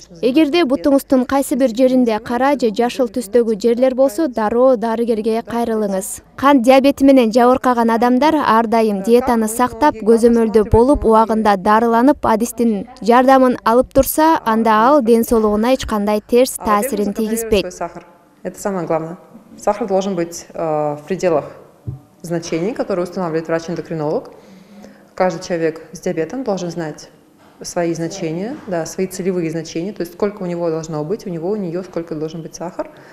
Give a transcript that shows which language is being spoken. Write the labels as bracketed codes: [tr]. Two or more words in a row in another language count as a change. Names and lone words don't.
[ky] Эгерде бутуңуздун кайсы бир жеринде кара же жашыл түстөгү жерлер болсо, дароо дарыгерге кайрылыңыз. Кан диабети менен жабыркаган адамдар ар дайым диетаны сактап, көзөмөлдө болуп, убагында дарыланып, адистин жардамын алып турса, анда ал ден соолугуна эч кандай терс таасирин тийгизбейт. [ru] Это самое главное. Сахар должен быть в пределах значений, которые устанавливает врач-эндокринолог. Каждый человек с диабетом должен знать свои значения, да, свои целевые значения, то есть сколько у него должно быть, у нее сколько должен быть сахар.